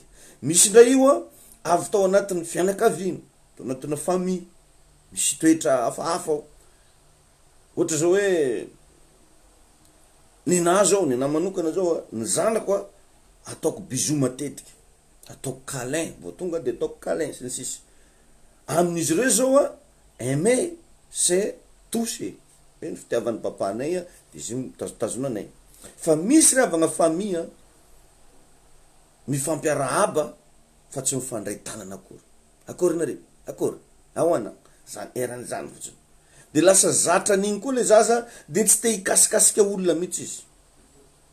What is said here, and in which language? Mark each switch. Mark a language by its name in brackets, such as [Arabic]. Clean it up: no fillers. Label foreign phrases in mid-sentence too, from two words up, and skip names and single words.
[Malagasy] Misy ndray io avy tao anatin'ny fianakaviana, tao anatina famille, misy toetra hafahafa ao. Ohatra zao hoe ninahy zao, ninahy manokana zao, ny zanako ataoko bisou matetika, ataoko câlin, vao tonga de ataoko câlin sy ny sisa. Amin'izy ireo zao [French] aimer c'est toucher. [Malagasy] Ny fitiavan'ny papanay de izy mitazotazonanay. Fa misy ravagna famille mifampiarahaba fa tsy mifandray tanana akory. Akory nareo? Akory? Ahoana? Zany erany zany fotsiny. De lasa zatra an'igny koa le zaza de tsy te hikasikasika olona mihitsy izy.